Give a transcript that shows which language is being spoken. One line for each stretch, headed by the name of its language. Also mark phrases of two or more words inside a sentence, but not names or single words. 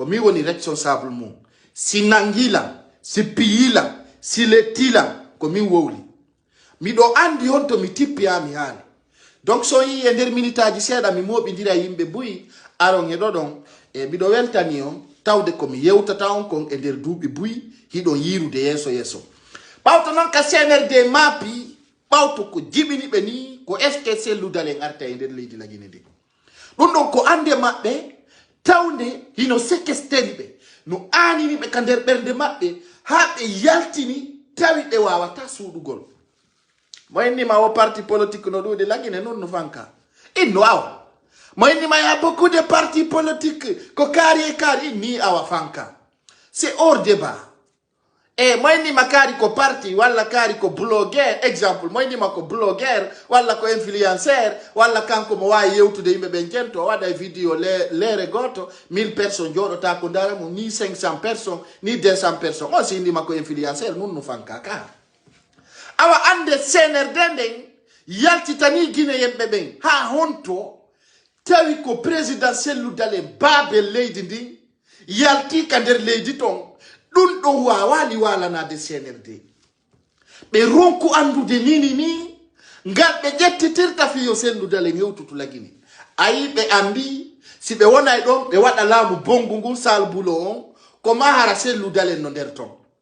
Fula: mi woni responsable mum si nangilan si piyilan si lettilan ko min wowli miɗo andi honto mi tippiyami haali donc so yi e nder minitaji seeɗa mi moɓidira yimɓe buyi aron e ɗoɗon e miɗo weltani on tawde komi yewtata on kon e nder duuɓi buyi hiɗon yirude yeeso ɓawto noon ka CNRD maapi ɓawto ko jiɓiniɓe ni ko
French: est ce que
Fula: selludalen arta e nder leydi lagine nde ɗum ɗon ko ande maɓɓe tawde hino séquesteri ɓe no aniniɓe ka nder ɓernde maɓɓe ha ɓe yaltini tawi ɓe wawata suuɗugol mo innima o
French: parti politique
Fula: no ɗuuɗi lagine noon no fanka inno awa mo innima ya
French: beaucoup de parti politique
Fula: ko kaari e kaari inni awa fanka
French: c'est hors débat
Fula: e mo innima kaari ko parti walla kaari ko blogueur exemple mo innima ko blogueur walla ko influenceur walla kanko mo wawi yewtude yimɓe ɓen jento waɗa vidéo leere goto 1000 personnes jooɗota ko dara mum ni 500 personnes ni 200 personnes on si innima ko influenceur nun no fanka ka awa ande CNRD nden yaltitani guinéen ɓe ɓen ha honto tawi ko président Cellou Dalein baabe leydi ndin yalti ka nder leydi ton ɗum ɗon wawali walanade CNRD ɓe ronku andude ni ngal ɓe ƴettitirta fiyo Cellou Dalein yewtutu lagine ayi ɓe andi si ɓe wonay ɗon ɓe waɗa laamu bongu ngu sal bulo on ko mahara Cellou Dalein no nder ton